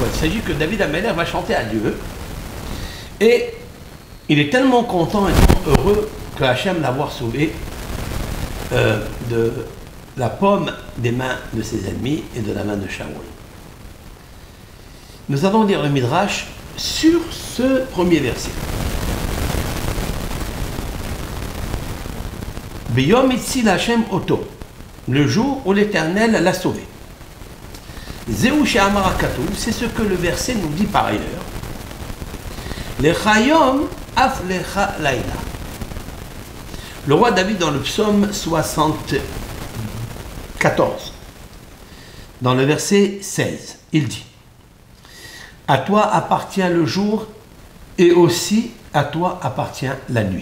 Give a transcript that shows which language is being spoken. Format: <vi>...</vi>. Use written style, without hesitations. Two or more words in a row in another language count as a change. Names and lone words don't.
<fr>Il s'agit que David Amelech va chanter à Dieu. Et il est tellement content et tellement heureux que Hachem l'avoir sauvé de la paume des mains de ses ennemis et de la main de Shaoul. Nous allons lire le Midrash sur ce premier verset.</fr> <he>ביום הציל השם אותו,</he> <fr>le jour où l'Éternel l'a sauvé.</fr> <he>זהו שאמר הכתוב,</he> <fr>c'est ce que le verset nous dit par ailleurs.</fr> <he>לך יום אף לך לילה.</he> <fr>Le roi David dans le psaume 74, dans le verset 16, il dit: à toi appartient le jour et aussi à toi appartient la nuit.</fr>